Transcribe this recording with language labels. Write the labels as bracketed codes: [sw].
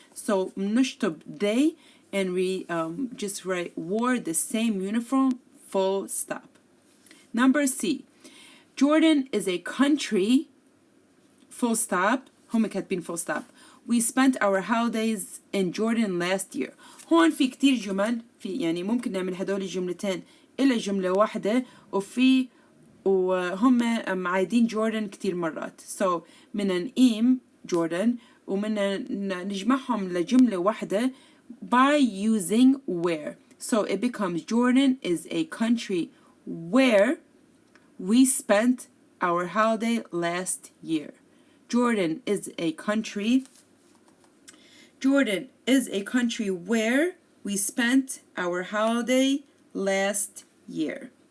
[en] So بنشطب they and we just write wore the same uniform, full stop. Number C. Jordan is a country full stop. [ar] هم كاتبين [en] full stop. We spent our holidays in Jordan last year. [ar] هون في كتير جمل في يعني ممكن نعمل هدول الجملتين إلا جملة واحدة وهم عايدين جوردن كتير مرات. So بدنا نقيم جوردن ومنا نجمعهم لجملة واحدة [en] by using where. So it becomes Jordan is a country where we spent our holiday last year. Jordan is a country. Jordan is a country where we spent our holiday last year.